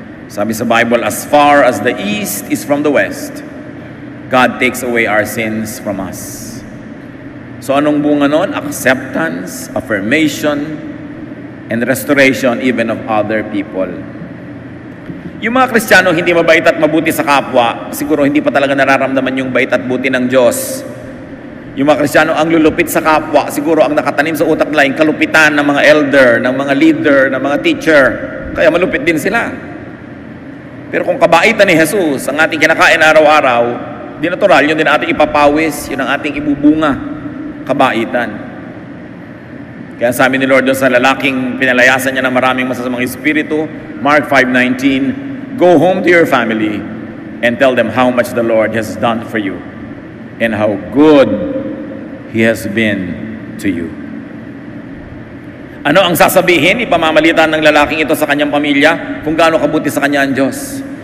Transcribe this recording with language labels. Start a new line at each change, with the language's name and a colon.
Filipino: Sabi sa Bible,
English: as far as the east is from the west, God takes away our sins from us. So
Filipino: anong bunga nun?
English: Acceptance, affirmation, and restoration even of other people.
Filipino: Yung mga Kristiyano hindi mabait at mabuti sa kapwa, siguro hindi pa talaga nararamdaman yung bait at buti ng Diyos. Yung mga Kristiyano ang lulupit sa kapwa, siguro ang nakatanim sa utak nila yung kalupitan ng mga elder, ng mga leader, ng mga teacher. Kaya malupit din sila. Pero kung kabaitan ni Jesus, ang ating kinakain araw-araw, di natural, yun din ating ipapawis, yun ang ating ibubunga, kabaitan. Kaya sabi ni Lord doon sa lalaking pinalayasan niya ng maraming masasamang espiritu,
English: Mark 5:19, go home to your family and tell them how much the Lord has done for you and how good He has been to you.
Filipino: Ano ang sasabihin, ipamamalitan ng lalaking ito sa kanyang pamilya kung gaano kabuti sa kanya ang Diyos?